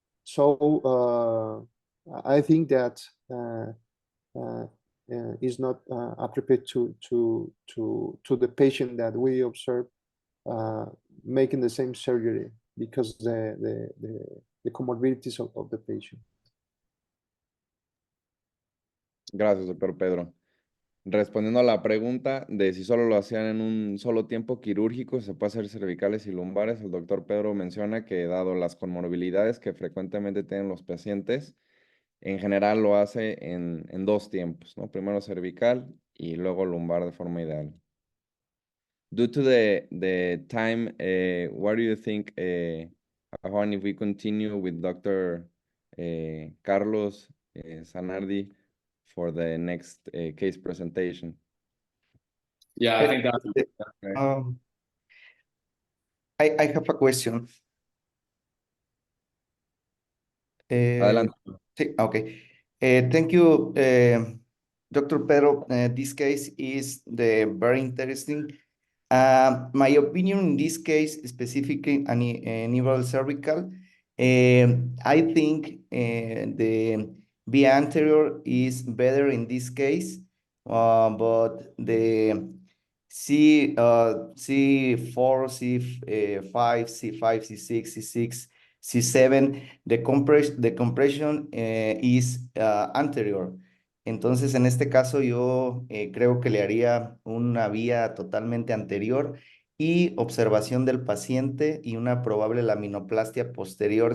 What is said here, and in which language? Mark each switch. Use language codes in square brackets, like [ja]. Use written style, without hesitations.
[en] So I think that is not appropriate to the patient that we observe making the same surgery because the comorbidities of the patient. [es] Gracias, doctor Pedro. Respondiendo a la pregunta de si solo lo hacían en un solo tiempo quirúrgico, se puede hacer cervicales y lumbares, el doctor Pedro menciona que dado las comorbilidades que frecuentemente tienen los pacientes, en general lo hace en 2 tiempos, ¿no? Primero cervical y luego lumbar de forma ideal. [en] Due to the time, what do you think, Juan, if we continue with Dr. Carlos Zanardi for the next case presentation? Yeah, I think that's okay. I have a question. [es] Adelante. [en] Sí, okay. Thank you, Dr. Pedro. This case is very interesting. My opinion in this case, specifically aneurysmal cervical, I think the [es] via anterior [en] is better in this case, but the C4, C5, C5, C6, C6, C7, the compression is anterior. [es] Entonces, en este caso, yo creo que le haría una vía totalmente anterior y observación del paciente y una probable laminoplastia posterior.